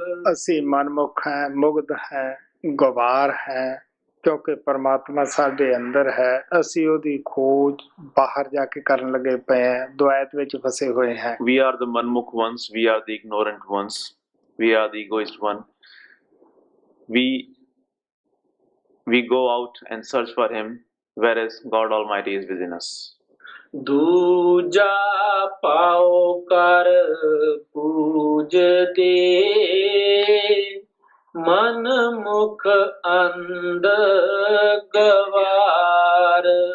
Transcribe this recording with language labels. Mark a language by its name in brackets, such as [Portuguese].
[Punjabi] ਅਸੀਂ ਮਨਮੁਖ ਹੈ, ਮੁਗਧ ਹੈ, ਗਵਾਰ ਹੈ, ਕਿਉਂਕਿ ਪਰਮਾਤਮਾ ਸਾਡੇ ਅੰਦਰ ਹੈ। ਅਸੀਂ ਉਹਦੀ ਖੋਜ ਬਾਹਰ ਜਾ ਕੇ ਕਰਨ ਲੱਗੇ ਪਏ ਹਾਂ, ਦੁਆਇਤ ਵਿੱਚ ਫਸੇ ਹੋਏ ਹਾਂ। [English] We are the manmukh ones, we are the ignorant ones, we are the egoist one. We go out and search for him, whereas God Almighty is within us. [Punjabi] दूजा पाओ कर पूज दे, मन मुख अंध गवार।